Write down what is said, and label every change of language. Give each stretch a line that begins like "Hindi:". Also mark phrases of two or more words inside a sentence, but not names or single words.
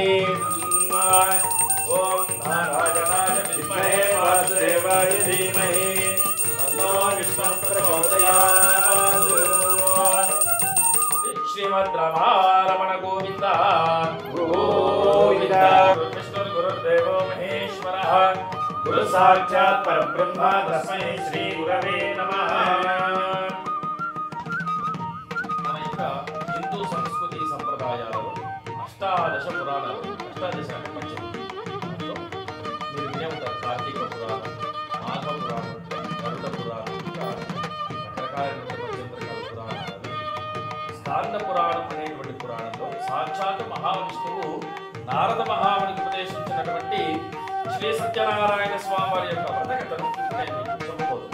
Sanskrit: ओम नारायणाय विद्महे वासुदेवाय धीमहि तन्नो विष्णुः प्रचोदयात् श्रीमद् रमारमण गोविन्द गोविन्द गुरुर्देवो महेश्वरः गुरु साक्षात् परब्रह्म तस्मै श्री गुरवे नमः
Telugu: మన యొక్క హిందూ సంస్కృతి సంప్రదాయాలలో అష్టాదశ పురాణాలు అష్టాదశ అంటే మీరు వినే ఉంటారు కార్తీక పురాణం మాఘ పురాణం గరుడ పురాణం ఇంకా రకరకాలైనటువంటి పురాణాలు స్కాంద పురాణం అనేటువంటి పురాణంలో సాక్షాత్ మహావిష్ణువు నారద మహామునికి ఉపదేశించినటువంటి శ్రీ సత్యనారాయణ స్వామి వారి యొక్క వ్రతకథను నేను చెప్పబోతున్నాను.